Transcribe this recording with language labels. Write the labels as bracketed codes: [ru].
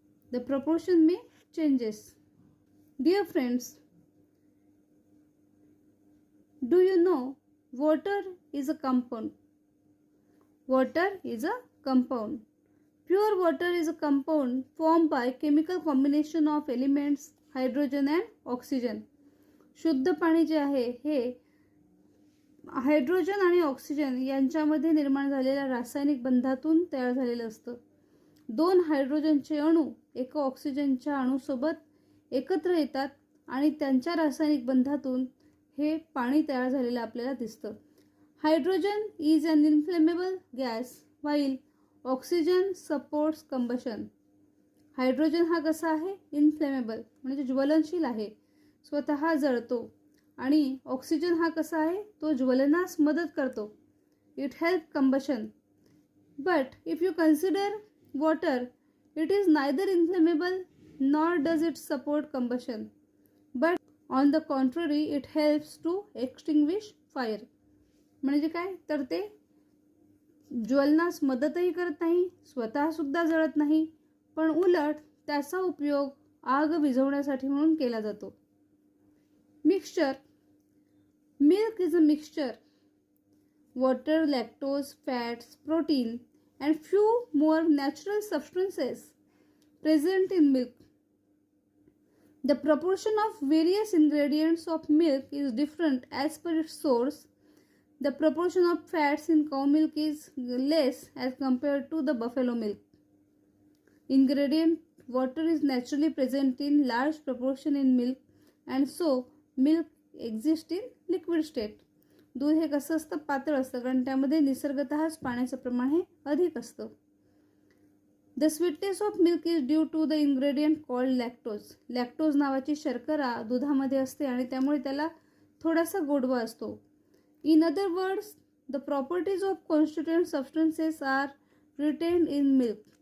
[en] The proportion may changes. Dear friends, do you know water is a compound? Water is a compound. Pure water is a compound formed by chemical combination of elements hydrogen and oxygen. [mr] शुद्ध पाणी जे आहे हे hydrogen आणि oxygen यांच्यामध्ये निर्माण झालेल्या रासायनिक बंधातून तयार झालेलं असतं. दोन हायड्रोजनचे अणू एका ऑक्सिजनच्या अणूसोबत एकत्र येतात आणि त्यांच्या रासायनिक बंधातून हे पाणी तयार झालेलं आपल्याला दिसतं. [en] Hydrogen is an inflammable gas while oxygen supports combustion. [mr] Hydrogen हा कसा आहे? इनफ्लेमेबल म्हणजे ज्वलनशील आहे, स्वतः जळतो. आणि ऑक्सिजन हा कसा आहे? तो ज्वलनास मदत करतो. [en] It help combustion. But if you consider water, it is neither inflammable nor does it support combustion, but on the contrary it helps to extinguish fire. [mr] म्हणजे काय तर ते ज्वलनास मदतही करत नाही, स्वतः सुद्धा जळत नाही, पण उलट त्याचा उपयोग आग विझवण्यासाठी म्हणून केला जातो. [en] Mixture. Milk is a mixture. Water, lactose, fats, protein and few more natural substances present in milk. The proportion of various ingredients of milk is different as per its source. The proportion of fats in cow milk is less as compared to the buffalo milk. Ingredient water is naturally present in large proportion in milk and so milk exist in liquid state. [mr] दूध हे कसं असतं? पातळ असतं, कारण त्यामध्ये निसर्गतःच पाण्याचं प्रमाण हे अधिक असतं. [en] The sweetness of milk is due to the ingredient called lactose. [mr] Lactose नावाची शर्करा दुधामध्ये असते आणि त्यामुळे त्याला थोडासा गोडवा असतो. [en] In other words, the properties of constituent substances are retained in milk.